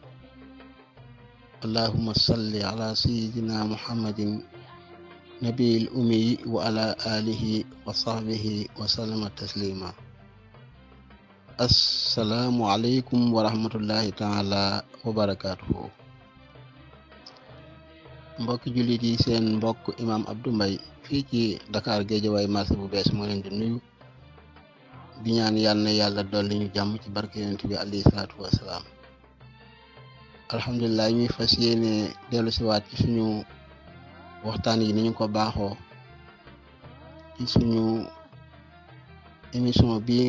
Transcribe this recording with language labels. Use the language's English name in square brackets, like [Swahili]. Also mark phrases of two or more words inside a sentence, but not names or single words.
[Arabic] اللهم صل على سيدنا محمد نبي الأمي وعلى آله وصحبه وسلم تسليما السلام عليكم ورحمة الله تعالى وبركاته [Wolof] mbokk jullit yi seen mbokk imam Abdou Mbaye fii ci Dakar Guédiawaye marché bu bees moo leen di nuyu di ñaan yàlla na yàlla dolli ñu jàmm ci barke yonent bi [Arabic] عليه الصلاة والسلام الحمد لله [Wolof] ñuy fas yéene dellu siwaat ci suñu waxtaan yi ni ñu ko baaxoo ci suñu émission bii